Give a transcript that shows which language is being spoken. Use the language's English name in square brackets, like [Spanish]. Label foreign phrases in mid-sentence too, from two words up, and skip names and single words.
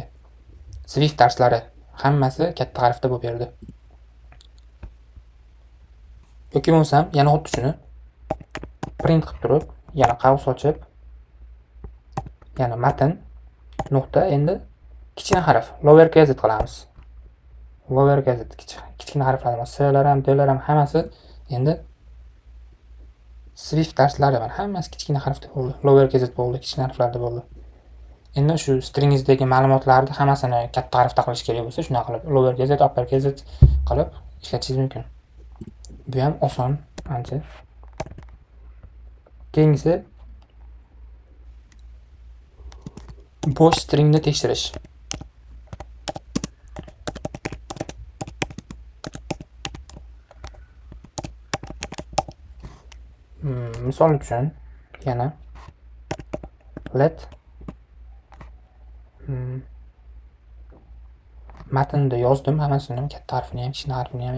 [Uzbek] Swift darslari hammasi katta harfda bo'lib berdi. Yoki bo'lsam, yana xuddi shuni print qilib turib, yana qaus ochib, yana matn nuqta endi kichkina harf [English] lower case [Uzbek] qilamiz. [English] Lower case [Uzbek] kichkina harflar emas, S'lar ham, D'lar ham hammasi endi Swift darslari mana hammasi kichkina harfda bo'ldi. [English] Lower case [Uzbek] bo'ldi, kichkina harflarda bo'ldi. Endi shu stringingizdagi ma'lumotlarni hammasini katta harfda qilish kerak bo'lsa, shuna qilib [English] lower case, upper case [Uzbek] qilib ishlatishingiz mumkin. Bu ham oson ancha. Keyingisi bo'sh stringni tekshirish. Misol uchun yana let matnda yozdim hammasini, katta harfini ham, kichkina harfini ham.